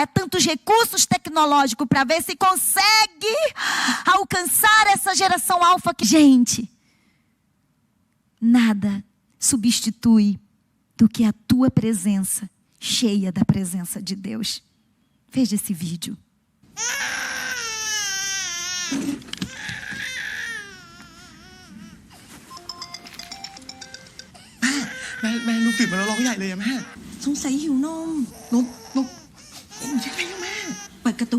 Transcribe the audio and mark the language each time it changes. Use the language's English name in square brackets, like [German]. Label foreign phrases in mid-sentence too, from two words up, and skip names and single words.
[Portuguese] Tantos recursos tecnológicos para ver se consegue alcançar essa geração alfa. Gente, nada substitui do que a tua presença, cheia da presença de Deus. Veja esse vídeo. [Thai] แม่ลูกตื่นมาแล้วร้องใหญ่เลยอะแม่ สงสัยหิวนม นมยังไงอะแม่ เปิดการ์ตูน